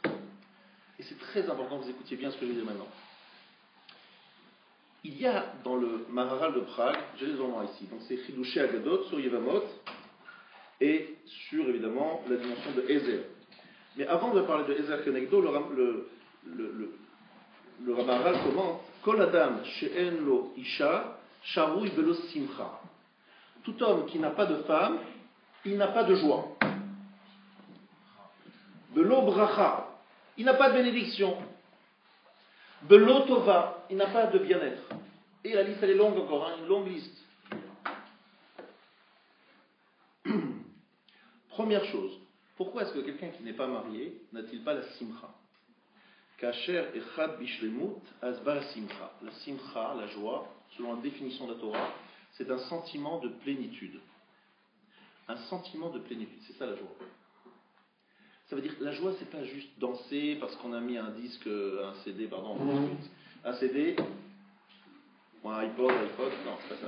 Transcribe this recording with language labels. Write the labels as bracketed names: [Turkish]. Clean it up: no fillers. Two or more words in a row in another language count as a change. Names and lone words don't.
[French] Et c'est très important que vous écoutiez bien ce que je vais dire maintenant. Il y a dans le Maharal de Prague, j'ai les devant moi ici, donc c'est Chidushé Agadot sur Yevamot et sur évidemment la dimension de Ezer. Mais avant de parler de [Hebrew] עזר כנגדו, [French] le Maharal commente [Hebrew] כל אדם שאין לו אשה שרוי בלא שמחה. [French] Tout homme qui n'a pas de femme, il n'a pas de joie. [Hebrew] בלא ברכה, [French] il n'a pas de bénédiction. [Hebrew] בלא טובה, [French] il n'a pas de bien-être. Et la liste elle est longue encore, hein, une longue liste. Première chose, pourquoi est-ce que quelqu'un qui n'est pas marié n'a-t-il pas la simcha? [Hebrew] כאשר אחד בשלמות אז בא שמחה. [French] La simcha, la joie, selon la définition de la Torah, c'est un sentiment de plénitude. Un sentiment de plénitude, c'est ça la joie. Ça veut dire que la joie, c'est pas juste danser parce qu'on a mis un disque, un CD, un CD, ou un iPod, non, c'est pas ça.